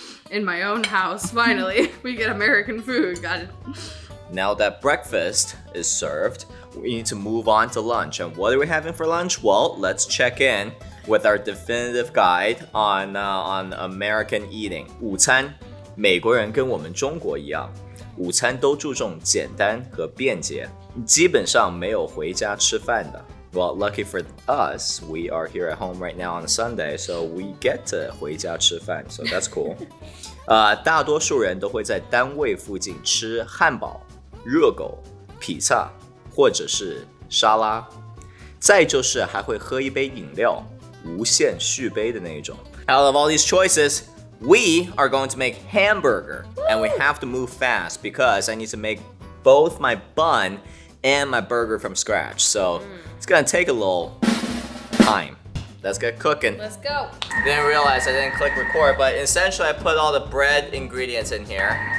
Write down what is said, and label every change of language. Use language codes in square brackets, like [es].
[en] In my own house, finally, we get American food. Got it. Now that breakfast is served, we need to move on to lunch. And what are we having for lunch? Well, let's check in with our definitive guide on American eating. [zh] 午餐，美国人跟我们中国一样，午餐都注重简单和便捷，基本上没有回家吃饭的。 [en] Well, lucky for us, we are here at home right now on a Sunday, so we get to [zh] 回家吃饭, [en] so that's cool. [zh] 大多数人都会在单位附近吃汉堡、热狗、披萨或者是沙拉，再就是还会喝一杯饮料，无限续杯的那一种。 [en] Out of all these choices, we are going to make hamburger, and we have to move fast because I need to make both my bun and my burger from scratch. So it's gonna take a little time. Let's get cooking. Let's go. Didn't realize I didn't click record, but essentially I put all the bread ingredients in here.